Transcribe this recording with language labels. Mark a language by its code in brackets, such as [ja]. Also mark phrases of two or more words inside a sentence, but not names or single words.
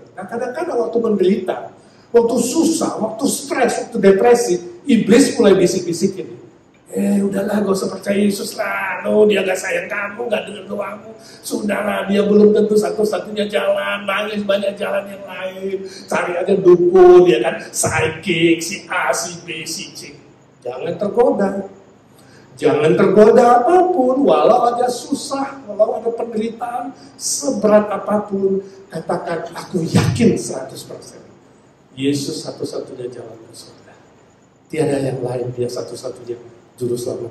[id] Nah, kadang-kadang waktu menderita, waktu susah, waktu stres, waktu depresi, iblis mulai bisik-bisikin. Udahlah, gak usah percaya Yesus lah. Dia gak sayang kamu, gak dengar doamu. Sudahlah, dia belum tentu satu-satunya jalan. Banyak jalan yang lain. Cari aja dukun, ya kan, psychic, si A, si B, si C. Jangan tergoda. Jangan tergoda apapun, walau ada susah, walau ada penderitaan, seberat apapun, katakan, aku yakin 100%. Yesus satu-satunya jalan ke surga. Tiada yang lain, dia satu-satunya juru selamat.